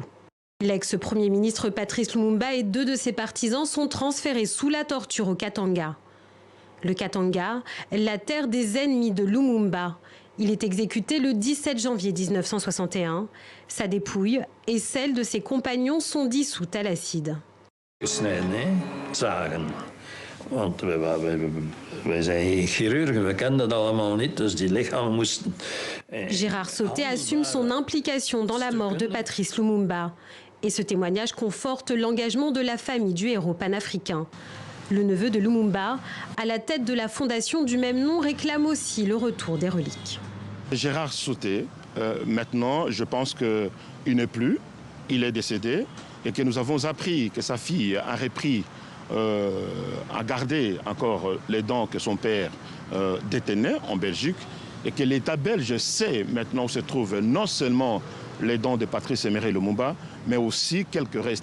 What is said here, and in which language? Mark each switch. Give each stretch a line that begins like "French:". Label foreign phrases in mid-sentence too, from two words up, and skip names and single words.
French: L'ex-premier ministre Patrice Lumumba et 2 de ses partisans sont transférés sous la torture au Katanga. Le Katanga, la terre des ennemis de Lumumba. Il est exécuté le 17 janvier 1961. Sa dépouille et celle de ses compagnons sont dissoutes à l'acide.
Dutch: Want wij zijn chirurgen, we kenden dat allemaal niet, dus die lichamen moesten...
French: Gérard Sauté assume son implication dans la mort de Patrice Lumumba. Et ce témoignage conforte l'engagement de la famille du héros panafricain. Le neveu de Lumumba, à la tête de la fondation du même nom, réclame aussi le retour des reliques. Gérard Sauté, maintenant, je pense qu'il n'est plus, il est décédé, et que nous avons appris que sa fille a repris à garder encore les dents que son père détenait en Belgique et que l'État belge sait maintenant où se trouvent non seulement les dents de Patrice Emery Lumumba, mais aussi quelques restes.